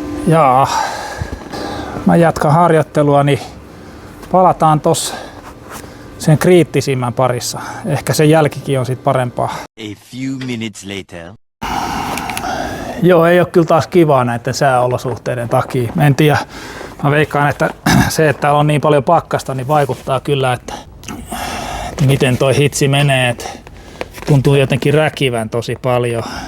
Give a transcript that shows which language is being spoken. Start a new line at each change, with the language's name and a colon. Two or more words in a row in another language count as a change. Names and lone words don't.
Finnish: Jaa, mä jatkan harjoittelua, niin palataan tossa sen kriittisimmän parissa. Ehkä sen jälkikin on sit parempaa.
English: A few minutes later.
Finnish: Joo, ei ole kyllä taas kivaa näiden sääolosuhteiden takia. En tiedä, mä veikkaan, että se, että täällä on niin paljon pakkasta, niin vaikuttaa kyllä, että miten toi hitsi menee. Että tuntuu jotenkin räkivän tosi paljon.